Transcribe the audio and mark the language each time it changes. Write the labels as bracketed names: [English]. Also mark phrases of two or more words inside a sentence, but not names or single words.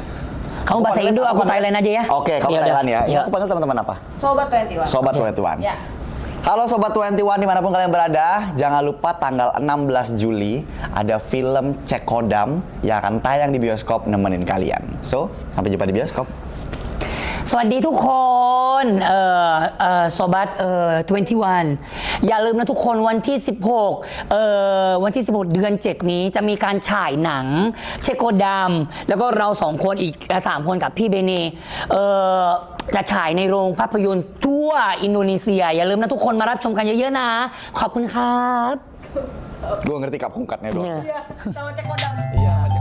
[Indonesian] Kamu bahasa Indo, aku Thailand aja ya. Oke, kamu Ya udah. Thailand ya. Ya. Aku panggil teman-teman apa? Sobat 21. Sobat Oke. 21. Ya. Halo Sobat 21 dimanapun kalian berada, jangan lupa tanggal 16 Juli ada film Cekodam yang akan tayang di bioskop nemenin kalian. So, sampai jumpa di bioskop. [Thai] สวัสดีทุกคนโซบัต21 อย่าลืมนะทุกคนวันที่ 16 เดือน 7 นี้จะมีการฉายหนังเชโกดัมแล้วก็เรา2 คนอีก 3 คนกับพี่เบเนจะฉายในโรงภาพยนตร์ทั่วอินโดนีเซีย อย่าลืมนะทุกคนมารับชมกันเยอะๆนะ ขอบคุณครับ [Indonesian] Gue ngerti kap kungkatnya doang. Iya. Iya, sama Cekodam. Iya.